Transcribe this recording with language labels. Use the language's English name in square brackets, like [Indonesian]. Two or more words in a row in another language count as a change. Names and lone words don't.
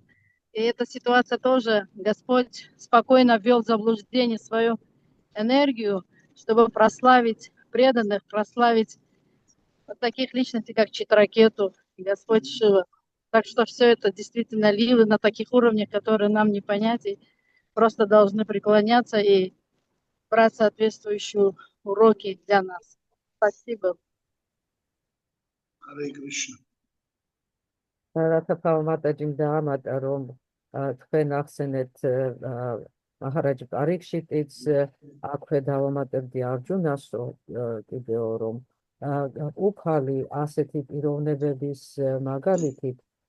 [Russian] И эта ситуация тоже Господь спокойно ввел в заблуждение свою энергию, чтобы прославить преданных, прославить вот таких личностей, как Читракету, Господь Шива. Так что все это действительно лилы на таких уровнях, которые нам не понять, и просто должны преклоняться и брать соответствующие уроки для нас. Спасибо. Харе Кришна. [Georgian] რათა თავმატაჯიმ დაამატა, რომ თქვენ ახსენეთ მაჰარაჯ პარიქშიტიც აქვე დავამატებდი არჯუნას, კიდევ რომ უფალი ასეთი პიროვნებების მაგალითით